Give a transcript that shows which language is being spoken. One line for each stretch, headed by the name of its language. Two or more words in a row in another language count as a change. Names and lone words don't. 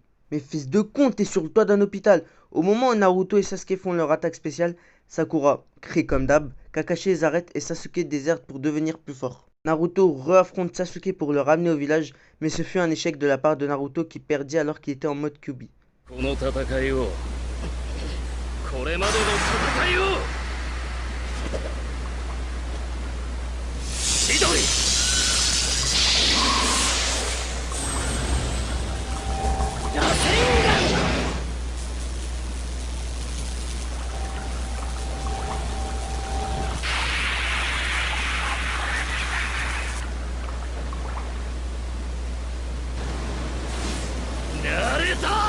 French: Mais fils de con, t'es sur le toit d'un hôpital. Au moment où Naruto et Sasuke font leur attaque spéciale, Sakura crie comme d'hab, Kakashi les arrête et Sasuke déserte pour devenir plus fort. Naruto re-affronte Sasuke pour le ramener au village, mais ce fut un échec de la part de Naruto qui perdit alors qu'il était en mode Kyuubi.
Japanese: これまでの戦いを千鳥螺旋丸ナルト